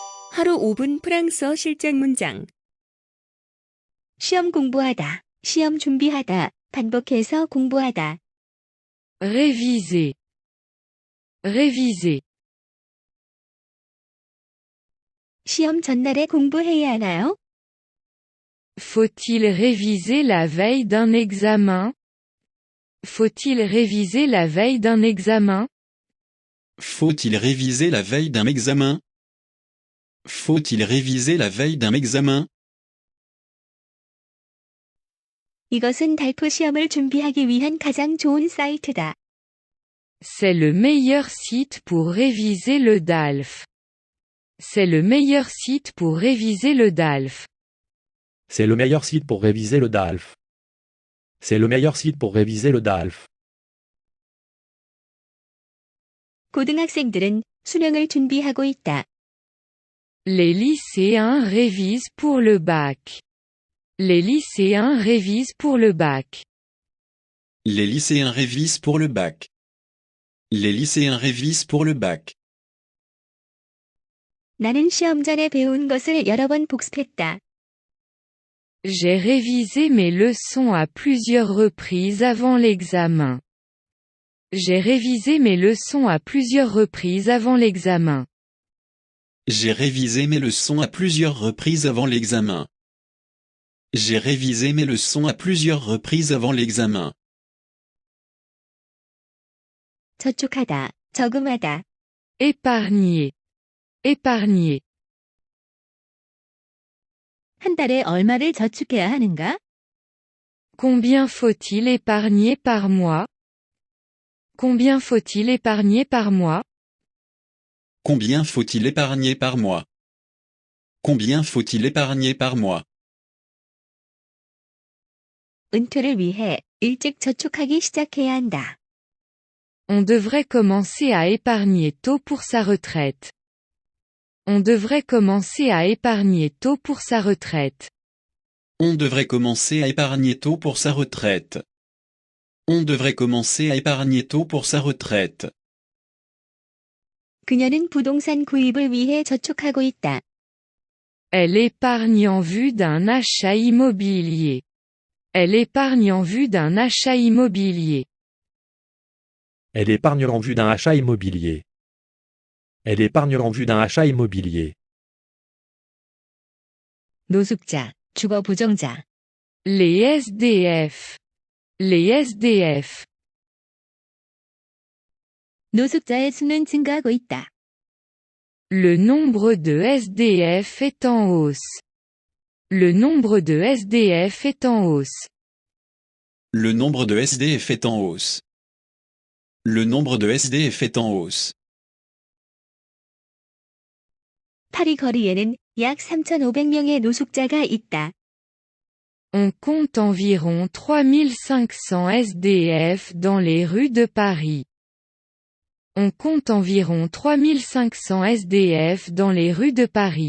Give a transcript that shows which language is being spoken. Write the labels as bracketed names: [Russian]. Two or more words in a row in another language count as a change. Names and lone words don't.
[Korean] 하루 5분 프랑스어 실전 문장. 시험 공부하다, 시험 준비하다, 반복해서 공부하다. [French] Réviser. Réviser. [Korean] 시험 전날에 공부해야 하나요? [French] Faut-il réviser la veille d'un examen? Faut-il réviser la veille d'un examen? Faut-il réviser la veille d'un examen? Faut-il réviser la veille d'un examen? [Korean] 이것은 달프 시험을 준비하기 위한 가장 좋은 사이트다. [French] C'est le meilleur site pour réviser le DALF. C'est le meilleur site pour réviser le DALF. C'est le meilleur site pour réviser le DALF. C'est le meilleur site pour réviser le DALF. [Korean] 고등학생들은 수능을 준비하고 있다. [French] Les lycéens révisent pour le bac. Les lycéens révisent pour le bac. Les lycéens révisent pour le bac. Les lycéens révisent pour le bac. [Korean] 나는 시험 전에 배운 것을 여러 번 복습했다. [French] J'ai révisé mes leçons à plusieurs reprises avant l'examen. J'ai révisé mes leçons à plusieurs reprises avant l'examen. J'ai révisé mes leçons à plusieurs reprises avant l'examen. J'ai révisé mes leçons à plusieurs reprises avant l'examen. [Korean] 저축하다, 저금하다. [French] Épargner. Épargner. [Korean] 한 달에 얼마를 저축해야 하는가? [French] Combien faut-il épargner par mois? Combien faut-il épargner par mois? Combien faut-il épargner par mois? Combien faut-il épargner par mois? [Korean] 은퇴를 위해 일찍 저축하기 시작해야 한다. [French] On devrait commencer à épargner tôt pour sa retraite. On devrait commencer à épargner tôt pour sa retraite. On devrait commencer à épargner tôt pour sa retraite. On devrait commencer à épargner tôt pour sa retraite. [Korean] 그녀는 부동산 구입을 위해 저축하고 있다. [French] Elle épargne en vue d'un achat immobilier. Elle épargne en vue d'un achat immobilier. Elle épargne en vue d'un achat immobilier. Elle épargne en vue d'un achat immobilier. [Korean] 노숙자, 주거 부정자. [French] Les SDF. Les SDF. [Korean] 노숙자의 수는 증가하고 있다. [French] Le nombre de SDF est en hausse. Le nombre de SDF est en hausse. Le nombre de SDF est en hausse. Le nombre de SDF est en hausse. [Korean] 파리 거리에는 약 3,500명의 노숙자가 있다. [French] On compte environ 3500 SDF dans les rues de Paris. On compte environ 3500 SDF dans les rues de Paris.